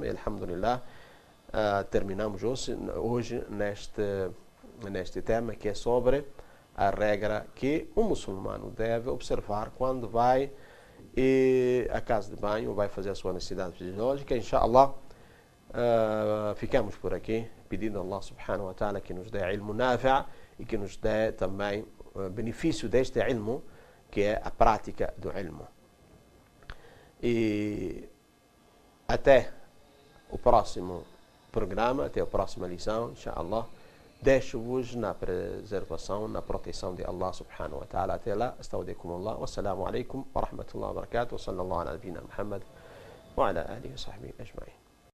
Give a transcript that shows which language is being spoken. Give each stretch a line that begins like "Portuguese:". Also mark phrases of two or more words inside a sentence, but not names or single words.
Portuguese: E, alhamdulillah, terminamos hoje neste tema, que é sobre a regra que o muçulmano deve observar quando vai à casa de banho ou vai fazer a sua necessidade fisiológica. Inshallah, ficamos por aqui, pedindo a Allah
Arabic: سبحانه و تعالى
Portuguese: que nos dê
Arabic: علم نافع'
Portuguese: e que nos dê também benefício deste ilmu, que é a prática do ilmu. E até o próximo programa, até a próxima lição, inshallah. Deixo-vos na preservação, na proteção de Allah
Arabic: سبحانه و تعالى.
Portuguese: Até lá,
Arabic: أستودعكم الله. والسلام عليكم و رحمة الله و بركاته و صلى الله على نبينا محمد و على آله و صحبه أجمعين.